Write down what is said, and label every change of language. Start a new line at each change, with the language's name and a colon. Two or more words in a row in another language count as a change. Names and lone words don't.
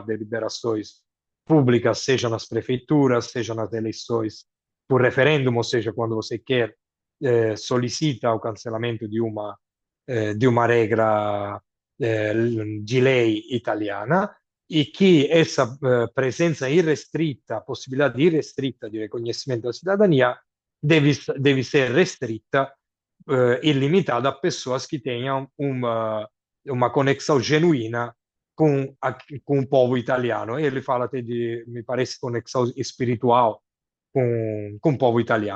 Portuguese: deliberações públicas, seja nas prefeituras, seja nas eleições por referendum, ou seja, quando você quer solicita o cancelamento de uma regra de lei italiana, e que essa presença irrestrita, possibilidade irrestrita
Italian: di riconoscimento della
Portuguese: cidadania deve ser restrita e limitada a pessoas que tenham uma conexão genuína com o povo italiano. Ele fala até de, me parece, conexão espiritual com o povo italiano.